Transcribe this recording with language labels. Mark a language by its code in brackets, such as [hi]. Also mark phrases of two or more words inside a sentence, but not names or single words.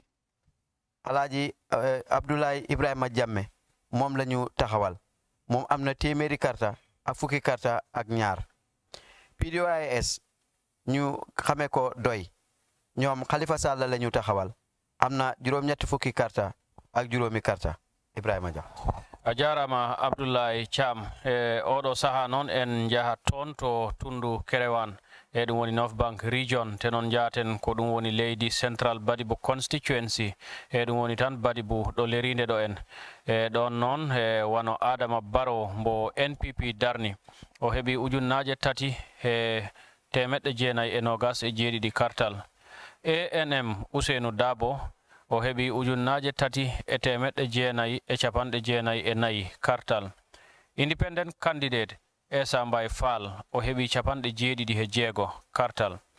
[wo] Alhaji Abdoulaye Ibrahima Jamme moom la ñu taxawal moom am na téeméeri karta ak fukki karta ak ñaar PDOIS ñu xamee ko doy ñoom Khalifa Sall la ñu taxawal am na juróom-ñetti fukki karta ak juróomi karta Ibrahima Dia [ff] a jarama Abdoulaye Cham oɗo saha noon en jahat toon to tundu Kerewan ɗum woni North Bank Region te noon jaten ko ɗum woni leydi Central Badibu Constituency ɗum woni tan Badibu ɗo lerinde ɗo en ɗon noon wano Adama Barrow mbo NPP darni o heɓi ujunnaje tati temeɗɗe jeenayi e nogas e jeeɗiɗi kartal ANM Ousseynou Dabo o heɓi ujunnaje tati e temeɗɗe jeenayi e capanɗe jeenayi e nayi kartal [en] independent candidate [ff] Esambay Fall o heɓi capanɗe jeeɗiɗi e jeego kartal